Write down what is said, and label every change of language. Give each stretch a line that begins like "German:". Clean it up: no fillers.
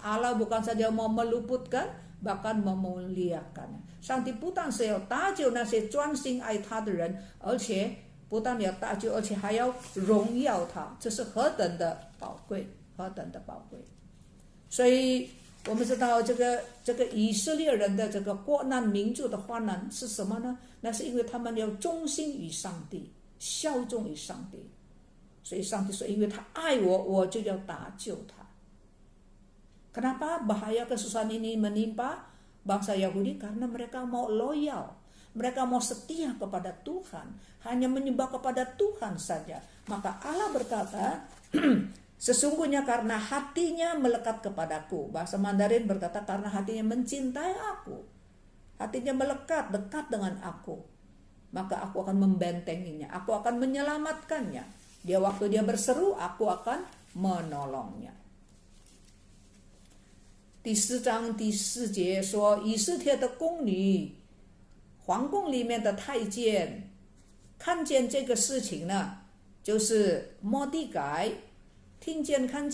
Indonesian: Allah bukan saja mau meluputkan, bahkan memuliakannya.
Chinese: 上帝不但是要搭救那些专心爱他的人，而且不但要搭救，而且还要荣耀他，这是何等的宝贵，何等的宝贵。所以我们知道这个以色列人的这个国难民族的患难是什么呢？那是因为他们要忠心于上帝，效忠于上帝。所以上帝说，因为他爱我，我就要搭救他。
Indonesian: Kenapa bahaya kesusahan ini menimpa bangsa Yahudi? Karena mereka mau loyal, mereka mau setia kepada Tuhan, hanya menyembah kepada Tuhan saja. Maka Allah berkata, sesungguhnya karena hatinya melekat kepadaku. Bahasa Mandarin berkata karena hatinya mencintai aku, hatinya melekat, dekat dengan aku, maka aku akan membentenginya, aku akan menyelamatkannya. Dia waktu dia berseru, aku akan menolongnya.
Chinese: 第4章第4节说，以斯帖的宫女，皇宫里面的太监看见这个事情呢，就是末底改听见